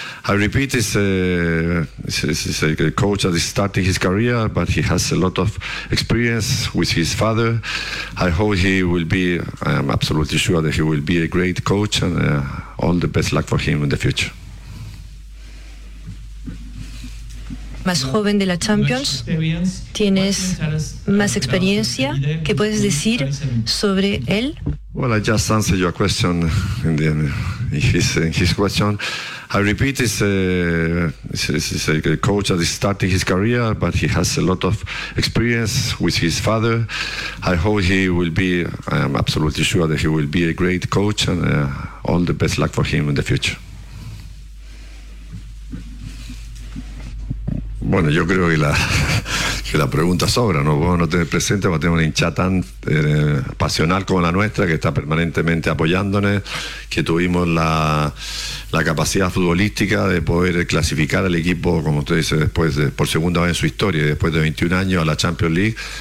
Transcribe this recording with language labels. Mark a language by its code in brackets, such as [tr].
[en] I repeat, he's a coach that is starting his career, but he has a lot of experience with his father. I hope he will be, I am absolutely sure that he will be a great coach, and all the best luck for him in the future. [es] Más joven de la Champions, ¿tienes más experiencia? ¿Qué puedes decir sobre él? [en] Well, I just answered your question in his question. I repeat, he's a coach that is starting his career, but he has a lot of experience with his father. I hope he will be, I am absolutely sure that he will be a great coach, and all the best luck for him in the future. [es] Bueno, yo creo que la pregunta sobra, ¿no? Vos no tenés presente, vos tenés una hincha tan pasional como la nuestra, que está permanentemente apoyándonos, que tuvimos la capacidad futbolística de poder clasificar al equipo, como usted dice, por segunda vez en su historia, después de 21 años a la Champions League.